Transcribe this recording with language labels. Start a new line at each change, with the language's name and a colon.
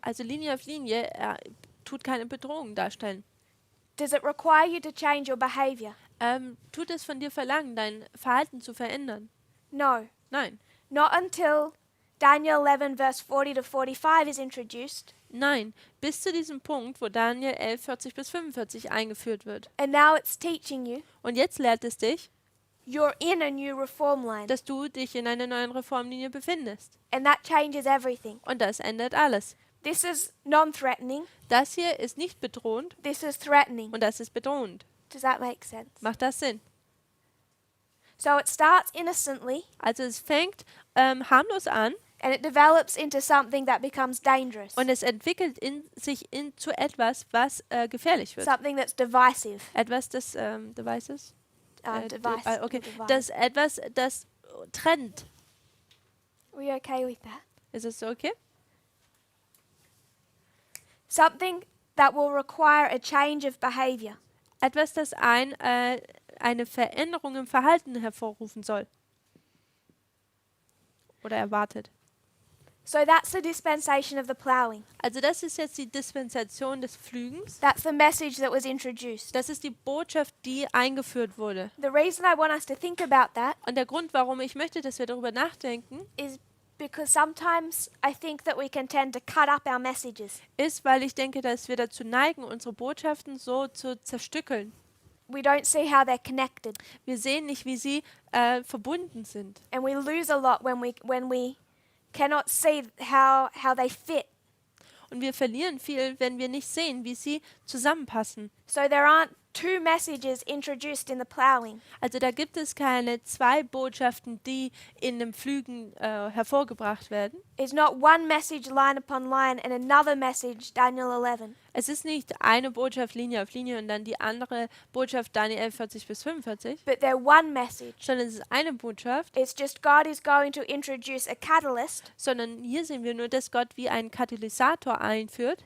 German: Also Linie auf Linie tut keine Bedrohung darstellen.
English: Does it require you to change your behavior?
German: Tut es von dir verlangen, dein Verhalten zu verändern?
English: No.
German: Nein.
English: Not until Daniel 11 verse 40 to 45 is introduced.
German: Nein, bis zu diesem Punkt, wo Daniel 11, 40 bis 45 eingeführt wird.
English: And now it's teaching you
German: Und jetzt lehrt es dich,
English: you're in a new reform line.
German: dass du dich in einer neuen Reformlinie befindest.
English: And that changes everything.
German: Und das ändert alles.
English: This is non-threatening.
German: Das hier ist nicht bedrohend
English: This is threatening.
German: und das ist bedrohend.
English: Does that make sense?
German: Macht das Sinn?
English: So it starts innocently
German: Also es fängt harmlos an
English: and it develops into something that becomes dangerous.
German: und es entwickelt sich zu etwas, was gefährlich wird.
English: Something that's divisive.
German: Etwas, das Devices? Okay.
English: Divide.
German: Das etwas, das trennt.
English: Are we okay with that?
German: Ist es so okay?
English: Something that will require a change of behavior.
German: Etwas, das eine Veränderung im Verhalten hervorrufen soll. Oder erwartet.
English: So that's the dispensation of the plowing.
German: Also das ist jetzt die Dispensation des Pflügens.
English: That's the message that was introduced.
German: Das ist die Botschaft, die eingeführt wurde.
English: The reason I want us to think about that
German: Und der Grund, warum ich möchte, dass wir darüber nachdenken,
English: is because sometimes I think that we can tend to cut up our messages.
German: ist, weil ich denke, dass wir dazu neigen, unsere Botschaften so zu zerstückeln.
English: We don't see how they're connected.
German: Wir sehen nicht, wie sie verbunden sind.
English: And we lose a lot when we cannot see how they fit.
German: Und wir verlieren viel, wenn wir nicht sehen, wie sie zusammenpassen.
English: So there aren't two messages introduced in the plowing.
German: Also da gibt es keine zwei Botschaften, die in dem Pflügen hervorgebracht werden.
English: It's not one message line upon line and another message Daniel 11.
German: Es ist nicht eine Botschaft Linie auf Linie und dann die andere Botschaft Daniel 11, 40 bis 45,
English: But they're one message.
German: sondern es ist eine Botschaft,
English: It's just God is going to introduce a catalyst,
German: sondern hier sehen wir nur, dass Gott wie einen Katalysator einführt,